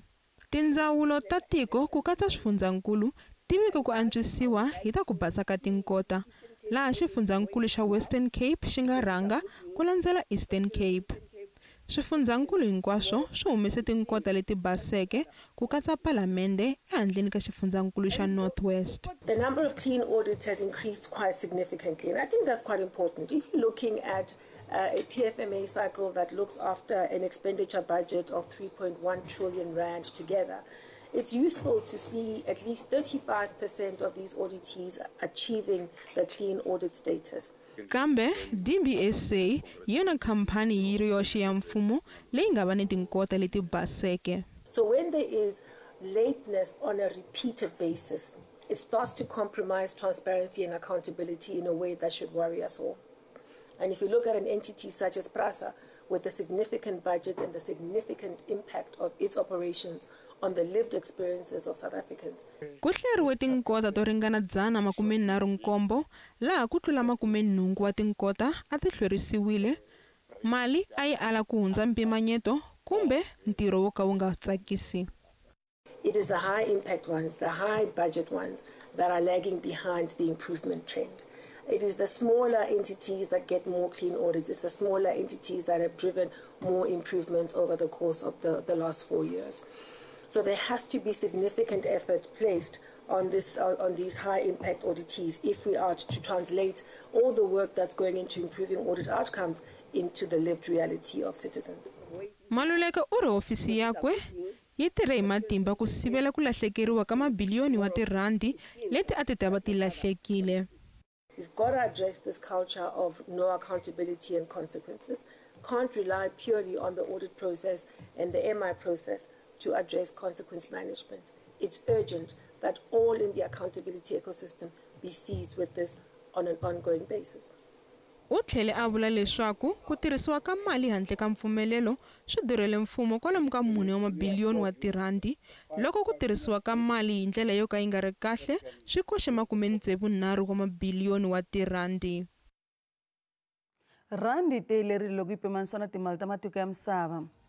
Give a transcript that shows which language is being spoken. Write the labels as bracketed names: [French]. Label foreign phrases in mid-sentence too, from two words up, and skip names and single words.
[Tsonga] Tindzawulo ta tiko ku katsa swifundzankulu ti vike ku antswisiwa hi ta ku basa ka tinkota, laha xifundzankulu xa Western Cape xi nga rhanga ku landzela Eastern Cape. Swifundzankulu hinkwaswo swi humese tinkota leti baseke ku katsa palamende ehandleni ka xifundzankulu xa North West. [English] The number of clean audits has increased quite significantly, and I think that's quite important. If you're looking at a PFMA cycle that looks after an expenditure budget of 3.1 trillion rand together, it's useful to see at least 35% of these auditees achieving the clean audit status. [Tsonga] Kambe DBSA yona kampani yiri yoxe ya mfumo leyi nga va ni tinkota leti baseke. [English] So when there is lateness on a repeated basis, it starts to compromise transparency and accountability in a way that should worry us all. And if you look at an entity such as PRASA, with the significant budget and the significant impact of its operations on the lived experiences of South Africans. [Tsonga] Ku hleriwe tinkota to ringana 137 laha ku tlula 80 wa tinkota a ti hlwerisiwile. Mali a yi ala ku hundza mpimanyeto kumbe ntirho wo ka wu nga tsakisi. [English] It is the high impact ones, the high budget ones that are lagging behind the improvement trend. It is the smaller entities that get more clean audits. It's the smaller entities that have driven more improvements over the course of the last 4 years. So there has to be significant effort placed on these high impact auditees if we are to translate all the work that's going into improving audit outcomes into the lived reality of citizens. [Tsonga] Maluleka u ri hofisi yakwe yi tirhe hi matimba ku sivela ku lahlekeriwa ka mabiliyoni wa tirhandi leti a ti ta va ti lahlekile. [English] We've got to address this culture of no accountability and consequences. Can't rely purely on the audit process and the MI process to address consequence management. It's urgent that all in the accountability ecosystem be seized with this on an ongoing basis. [Tsonga] U tlhele a vula leswaku ku tirhisiwa ka mali handle ka mpfumelelo swi durhele mfumo kwalomu ka 4 mabiliyoni wa tirhandi. Loko ku tirhisiwa ka mali hi ndlela yo ka yi nga ri kahle swi koxe 73 wa mabiliyoni wa tirhandi. Randi teyelerile loko yi pimanisiwa na timali ta matiko ya misava.